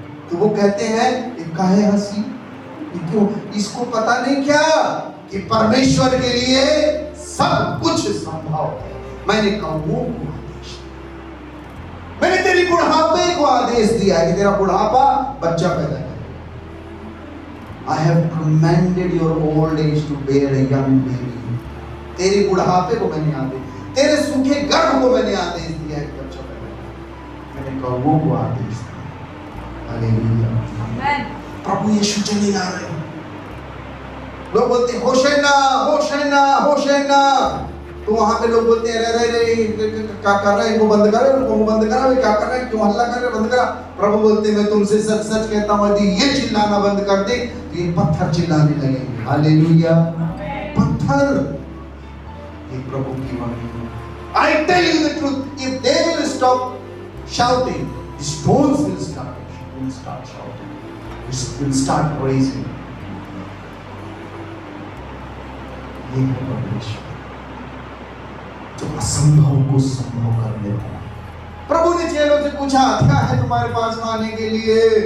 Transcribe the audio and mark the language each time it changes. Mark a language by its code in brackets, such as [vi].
[hi] तो वो कहते हैं ये काहे हंसी, क्यों? इसको पता नहीं क्या कि परमेश्वर के लिए सब कुछ संभव है। मैंने कौवों को आदेश, मैंने तेरी बुढ़ापे को आदेश दिया है कि तेरा बुढ़ापा बच्चा पैदा करे। [en] I have commanded your old age to bear a young baby. [hi] तेरी बुढ़ापे को मैंने आदेश, तेरे सूखे गर्भ को मैंने आदेश दिया है कि बच्चा पैदा करे। मैंने कौवों को आदेश दिया। हालेलुया, आमीन। प्रभु यीशु चले जा रहे हैं, लोग बोलते हैं होशन्ना होशन्ना होशन्ना, तो वहां पे लोग बोलते हैं रे क्या कर रहा है, इनको बंद करो, उनको बंद करा, वे क्या कर रहे हैं, क्यों हल्ला कर रहे हैं, बंद करा। प्रभु बोलते हैं मैं तुमसे सच सच कहता हूं, यदि ये चिल्लाना बंद कर दे तो ये पत्थर चिल्लाने लगेंगे। हालेलुया, पत्थर, ये प्रभु की वाणी है। [en] I tell you the truth, if they will stop shouting, the stones will start shouting, will start praising. [hi] ये है परमेश्वर जो असंभव को संभव कर देता है। प्रभु ने चेलों से पूछा क्या है तुम्हारे पास खाने के लिए?